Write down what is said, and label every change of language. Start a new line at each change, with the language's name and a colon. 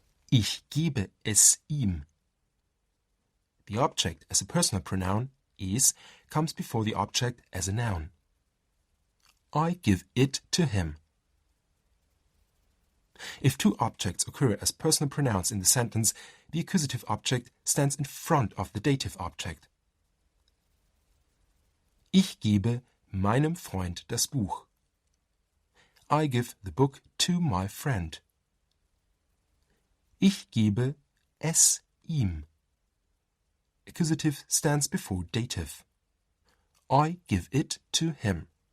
German: Ich gebe es ihm.
English: The object as a personal pronoun, is, comes before the object as a noun. I give it to him. If two objects occur as personal pronouns in the sentence, the accusative object stands in front of the dative object.
German: Ich gebe meinem Freund das Buch.
English: I give the book to my friend.
German: Ich gebe es ihm.
English: Accusative stands before dative. I give it to him.